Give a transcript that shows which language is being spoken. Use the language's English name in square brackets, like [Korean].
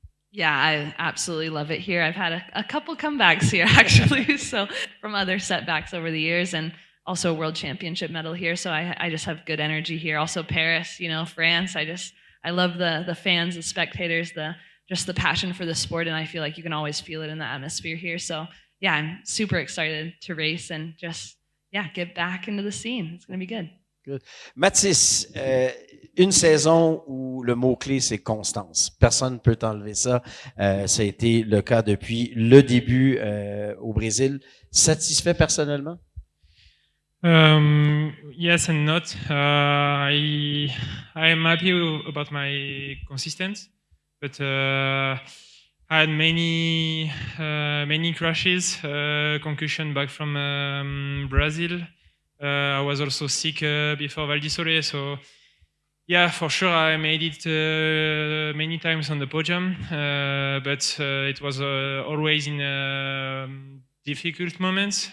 [English] Yeah, I absolutely love it here. I've had a couple comebacks here, actually, so from other setbacks over the years, and also a World Championship medal here, so I just have good energy here. Also Paris, France, I love the fans, the spectators, just the passion for the sport, and I feel like you can always feel it in the atmosphere here. So yeah, I'm super excited to race and just get back into the scene. It's going to be good. Good. [French] Mathis, une saison où le mot-clé, c'est constance. Personne ne peut t'enlever ça. Ça a été le cas depuis le début au Brésil. Satisfait personnellement? [English] Yes and not. I am happy about my consistency, but I had many crashes, concussion back from Brazil. I was also sick before Val di Sole, so yeah, for sure I made it many times on the podium, but it was always in difficult moments.